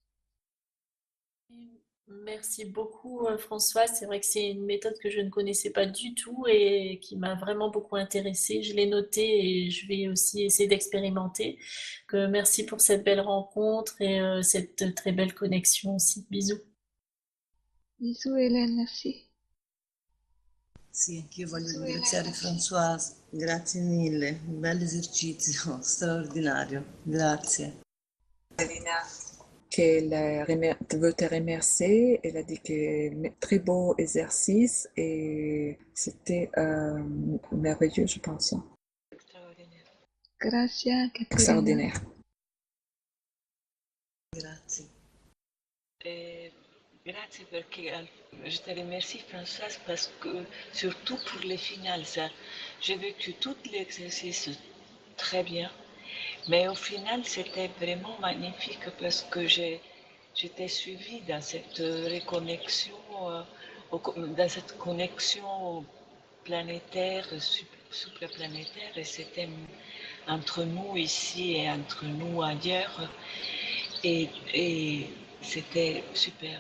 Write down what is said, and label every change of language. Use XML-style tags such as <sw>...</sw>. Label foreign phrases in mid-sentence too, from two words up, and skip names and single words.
<fr>Merci beaucoup Françoise, c'est vrai que c'est une méthode que je ne connaissais pas du tout et qui m'a vraiment beaucoup intéressée. Je l'ai notée et je vais aussi essayer d'expérimenter. Merci pour cette belle rencontre et cette très belle connexion aussi. Bisous. Bisous Hélène, merci.</fr> <it>Sì, anch'io voglio ringraziare Françoise, grazie mille, un bel esercizio, straordinario, grazie.</it> <fr>Qu'elle veut te remercier. Elle a dit que très beau exercice et c'était merveilleux, je pense.</fr> <it>Grazie Caterina.</it> <fr>Extraordinaire.</fr> <it>Grazie. Grazie perché</it> <fr>je te remercie Françoise parce que surtout pour les finales, ça, j'ai vécu tout l'exercice très bien, mais au final c'était vraiment magnifique parce que j'étais suivie dans cette reconnexion, dans cette connexion planétaire, supraplanétaire et c'était entre nous ici et entre nous ailleurs et c'était super.</fr>